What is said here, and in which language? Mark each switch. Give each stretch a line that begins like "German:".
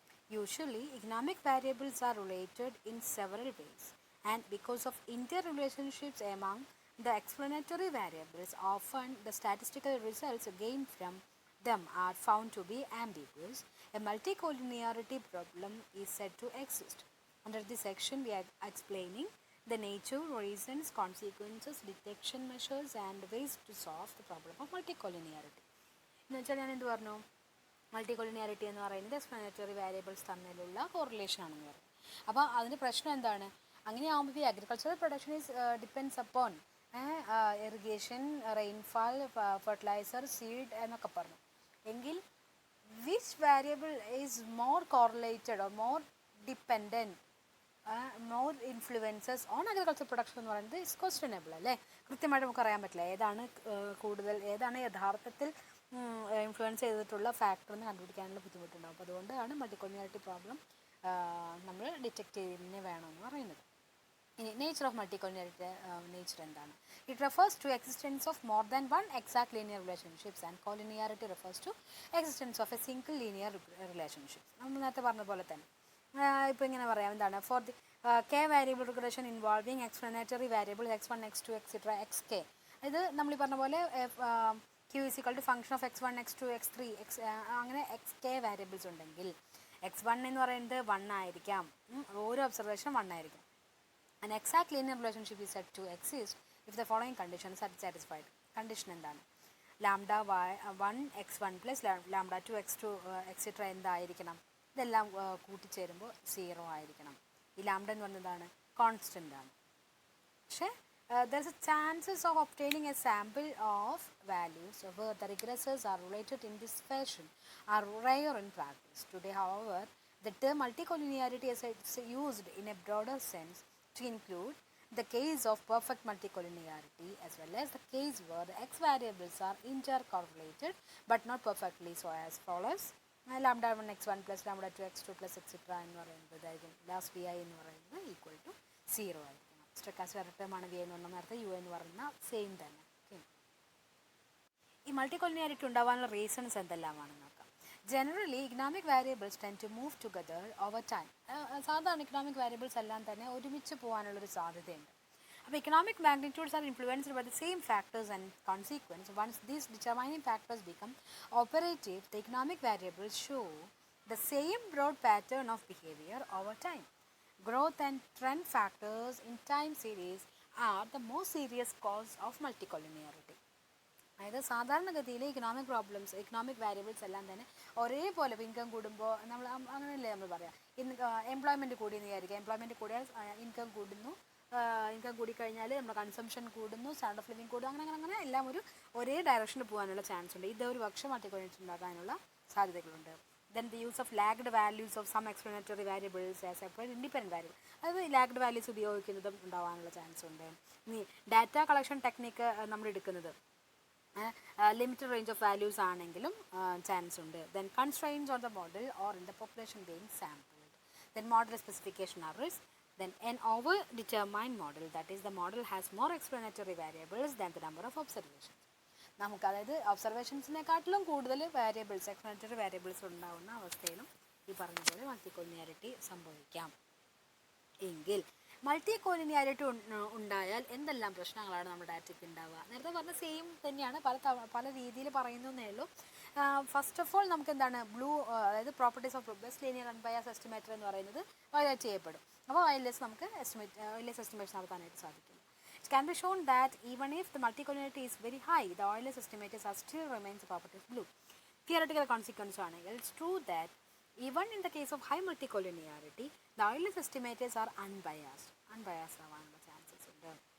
English: Usually, economic variables are related in several ways, and because of interrelationships among the explanatory variables, often the statistical results gained from them are found to be ambiguous. A multicollinearity problem is said to exist. Under this section, we are explaining the nature, reasons, consequences, detection measures, and ways to solve the problem of multicollinearity.
Malayalam: എന്ന് വെച്ചാൽ ഞാൻ എന്ത് പറഞ്ഞു? മൾട്ടികൊളിനിയാരിറ്റി എന്ന് പറയുന്നത് explanatory variables തമ്മിലുള്ള correlation ആണെന്ന് പറഞ്ഞു. അപ്പോൾ അതിൻ്റെ പ്രശ്നം എന്താണ്? അങ്ങനെയാകുമ്പോൾ ഈ
English: agricultural production is depends upon irrigation, rainfall, fertiliser, seed
Malayalam: എന്നൊക്കെ പറഞ്ഞു.
English: എങ്കിൽ which variable is more correlated or more dependent, more influences on agriculture production എന്ന് പറയുന്നത് is questionable അല്ലേ.
Malayalam: കൃത്യമായിട്ട് നമുക്ക് അറിയാൻ പറ്റില്ല ഏതാണ് യഥാർത്ഥത്തിൽ ഇൻഫ്ലുവൻസ് ചെയ്തിട്ടുള്ള ഫാക്ടർ എന്ന് കണ്ടുപിടിക്കാനുള്ള ബുദ്ധിമുട്ടുണ്ടാകും. അപ്പോൾ അതുകൊണ്ടാണ് മൾട്ടികൊളിനിയാരിറ്റി പ്രോബ്ലം നമ്മൾ ഡിറ്റക്ട് ചെയ്യുന്നതിന് വേണമെന്ന് പറയുന്നത്.
English: ഇനി nature of multicollinearity nature എന്താണ്? It refers to existence of more than one exact linear relationships and collinearity refers to existence of a single linear relationship.
Malayalam: നമ്മൾ നേരത്തെ പറഞ്ഞ പോലെ തന്നെ ഇപ്പോൾ ഇങ്ങനെ പറയാം എന്താണ്
English: For the k variable regression involving explanatory variables x1 x2 etc xk.
Malayalam: ഇത് നമ്മൾ പറഞ്ഞ പോലെ q is equal to function of x1 x2 x3 അങ്ങനെ xk വേരിയബിൾസ് ഉണ്ടെങ്കിൽ x1 എന്ന് പറയുന്നത് 1 ആയിരിക്കാം, ഓരോ ഒബ്സർവേഷനും 1 ആയിരിക്കും.
English: An exact linear relationship is said to exist if the following conditions are satisfied.
Malayalam: Condition എന്താണ്? Lambda 1 x1 plus lambda 2 x2 etcetera എന്തായിരിക്കണം? ഇതെല്ലാം കൂട്ടിച്ചേരുമ്പോൾ 0 ആയിരിക്കണം. ഈ ലാംഡ എന്ന് പറയുന്നതാണ് കോൺസ്റ്റൻ്റ് ആണ്.
English: പക്ഷേ there is a chances of obtaining a sample of values where the regressors are related in this fashion are rare in practice. Today, however, the term multicollinearity is used in a broader sense to include the case of perfect multicollinearity as well as the case where the x variables are intercorrelated but not perfectly, so as follows. Lambda 1 x1 plus lambda 2 x2 plus etc എന്ന് പറയുന്നത് last vi എന്ന് പറയുന്നത് equal to 0 ആയിരിക്കണം.
Malayalam: Stochastic term ആണ് V എന്ന് പറഞ്ഞാൽ നേരത്തെ U എന്ന് പറയുന്ന സെയിം തന്നെ. ഓക്കെ, ഈ മൾട്ടികൊളിനിയാരിറ്റി ഉണ്ടാവാനുള്ള റീസൺസ് എന്തെല്ലാമാണെന്ന് നോക്കാം.
English: Generally economic variables tend to move together over time.
Malayalam: സാധാരണ ഇക്കണോമിക് വേരിയബിൾസ് എല്ലാം തന്നെ ഒരുമിച്ച് പോകാനുള്ളൊരു സാധ്യതയുണ്ട്.
English: അപ്പോൾ economic magnitudes are influenced by the same factors and consequence. Once these determining factors become operative the economic variables show the same broad pattern of behaviour over time. Growth and trend factors in time series are the most serious cause of multicollinearity.
Malayalam: അതായത് സാധാരണഗതിയിൽ economic variables എല്ലാം തന്നെ ഒരേപോലെ income കൂടുമ്പോൾ നമ്മൾ അങ്ങനെയല്ലേ നമ്മൾ പറയാം. എംപ്ലോയ്മെൻറ്റ് കൂടിയെന്ന് വിചാരിക്കുക, എംപ്ലോയ്മെൻറ്റ് കൂടിയാൽ ഇൻകം കൂടുന്നു, ഇൻകം കൂടിക്കഴിഞ്ഞാൽ നമ്മുടെ കൺസംഷൻ കൂടുന്നു, സ്റ്റാൻഡേർഡ് ഓഫ് ലിവിങ് കൂടുന്നു, അങ്ങനെ എല്ലാം ഒരേ ഡയറക്ഷനിൽ പോകാനുള്ള ചാൻസ് ഉണ്ട്. ഇതൊരു പക്ഷം മൾട്ടിക്കൊള്ളിനിറ്റി ഉണ്ടാകാനുള്ള സാധ്യതകളുണ്ട്.
English: Then the use of lagged values of some explanatory variables as separate independent variable.
Malayalam: അതായത് ലാഗ്ഡ് വാല്യൂസ് ഉപയോഗിക്കുന്നതും ഉണ്ടാവാനുള്ള ചാൻസ് ഉണ്ട്. ഇനി ഡാറ്റ കളക്ഷൻ ടെക്നിക്ക് നമ്മൾ എടുക്കുന്നത് ലിമിറ്റഡ് റേഞ്ച് ഓഫ് വാല്യൂസ് ആണെങ്കിലും ചാൻസ് ഉണ്ട്.
English: Then constraints on the model or in the population being sampled. Then model specification are risk. Then an over-determined model, that is the model has more explanatory variables than the number of observations.
Malayalam: നമുക്ക് അതായത് ഒബ്സർവേഷൻസിനെക്കാട്ടിലും കൂടുതൽ variables explanatory variables ഉണ്ടാകുന്ന അവസ്ഥയിലും ഈ പറഞ്ഞ പോലെ മൾട്ടികൊളിനിയാരിറ്റി സംഭവിക്കാം. എങ്കിൽ മൾട്ടികൊളിനിയാരിറ്റി ഉണ്ടായാൽ എന്തെല്ലാം പ്രശ്നങ്ങളാണ് നമ്മുടെ ഡാറ്റയ്ക്ക് ഉണ്ടാവുക? നേരത്തെ പറഞ്ഞ സെയിം തന്നെയാണ്, പല രീതിയിൽ പറയുന്നതേ ഉള്ളൂ. ഫസ്റ്റ് ഓഫ് ഓൾ നമുക്ക് എന്താണ് അതായത്
English: properties of best linear unbiased estimator
Malayalam: എന്ന് പറയുന്നത് വയലേറ്റ് ചെയ്യപ്പെടും. അപ്പോൾ വയലേറ്റ്സ് നമുക്ക് എസ്റ്റിമേറ്റ്സ് നടത്താനായിട്ട് സാധിക്കും.
English: It can be shown that even if the multicollinearity is very high, the Euler's estimators are still remains the property of blue. Theoretical consequence ആണെങ്കിൽ it's true that even in the case of high multicollinearity, the Euler's estimators are unbiased ആവാനുള്ള chances ഉണ്ട്.